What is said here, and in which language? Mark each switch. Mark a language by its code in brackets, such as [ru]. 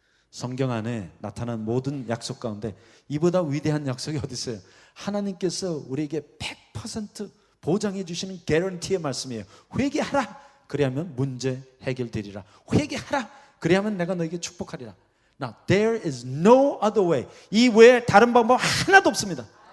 [ko] 성경 안에 나타난 모든 약속 가운데 이보다 위대한 약속이 어디 있어요? 하나님께서 우리에게 100% 보장해 주시는 개런티의 말씀이에요. 회개하라. 그리하면 문제 해결되리라. 회개하라. 그리하면 내가 너에게 축복하리라. [en] Now there is no other way. [ko] 이 외에 다른 방법 하나도 없습니다.